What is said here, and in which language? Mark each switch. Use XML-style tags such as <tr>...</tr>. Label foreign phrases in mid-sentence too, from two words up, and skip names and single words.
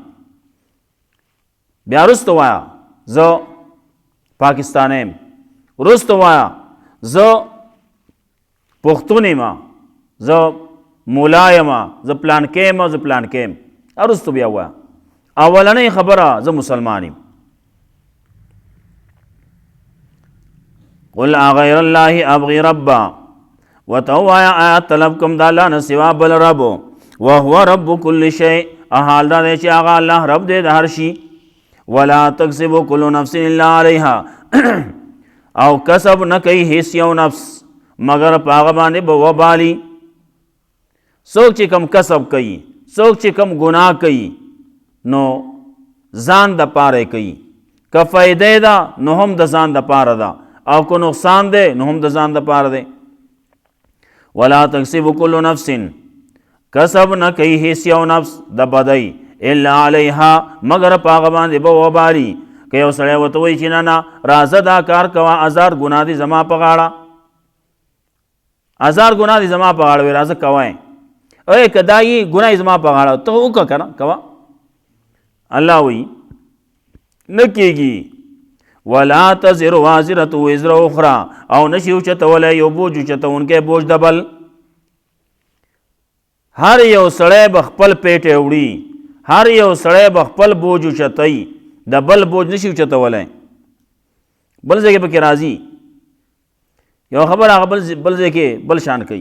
<ps>بیا وروسته وایه زه پاکستانی یم، وروسته وایه زه پښتون یم، زه مولا یم، زه پلانکی یم، زه پلانکی یم، وروسته بیا وایه. اولنې خبره زه مسلمان یم.</ps> <ar>قل اغیر الله ابغي ربا</ar> <ps>وتو آیا طلب کوم د الله نه سوا بل رب</ps> <ar>وهو رب كل شيء</ar> <ps>حال دا چې هغه الله رب دې د هر شي.</ps> <ar>ولا تکسب كل نفس الا عليها</ar> <ps>او کسب نه کوي هیڅ یو نفس مگر په هغه باندې به وبالي. څوک چې کم کسب کوي څوک چې کم ګناه کوي نو ځان د پاره کوي، که فائدې ده نو هم د ځان د پاره ده او که نقصان ده نو هم د ځان د پاره ده.</ps> <ar>ولا تکسب كل نفس</ar> <ps>کسب نه کوي هیڅ یو نفس د بدی</ps> <ar>الا علیها</ar> <ps>مگر په هغه باندې به وبالي. که یو سړی ورته وایي چې نه نه راځه دا کار کوه 1000 ګناه دي زما په غاړه 1000 ګناه دي زما په غاړه وایي راځه کوه ای که دا یي ګناه زما په غاړه ته وکړه که نه کوه. الله وایي نه کېږي.</ps> <ar>ولا تزر وازرة وزر اخرى</ar> <ps>او نشي اوچتولی یو بوج اوچتونکی بوج د بل. هر یو سړی به خپل پیټ وړي، هر یو سړی به خپل بوج اوچتوي، د بل بوج نشي اوچتولی. بل ځای کې پکې راځي یو خبر هغه بل ځای کې بل شان کوي.</ps>